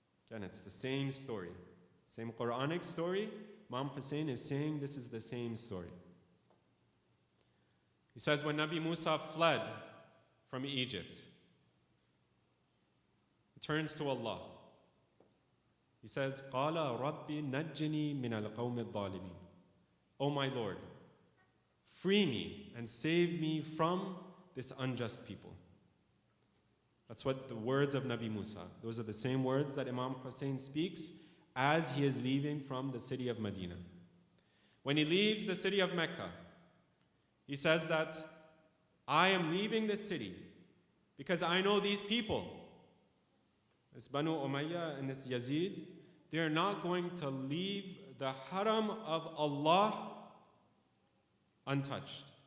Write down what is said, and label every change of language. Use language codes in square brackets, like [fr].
[en] Again, it's the same story. Same Quranic story. Imam Hussain is saying this is the same story. He says when Nabi Musa fled from Egypt, he turns to Allah. He says, [ar] قَالَ رَبِّ نَجِّنِي مِنَ الْقَوْمِ الظَّالِمِينَ. [en] O my Lord, free me and save me from this unjust people. That's what the words of Nabi Musa. Those are the same words that Imam Hussain speaks as he is leaving from the city of Medina. When he leaves the city of Mecca, he says that I am leaving this city because I know these people, this Banu Umayyah and this Yazid, they are not going to leave the haram of Allah untouched.